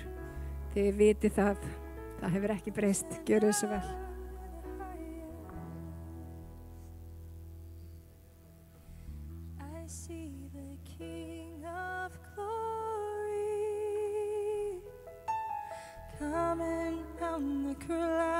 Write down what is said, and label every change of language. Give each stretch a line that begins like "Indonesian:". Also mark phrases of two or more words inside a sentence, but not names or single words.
Icelandic: Þið viti það hefur ekki breyst. Gjörið svo vel.
English: I see the King of Glory coming down the cross.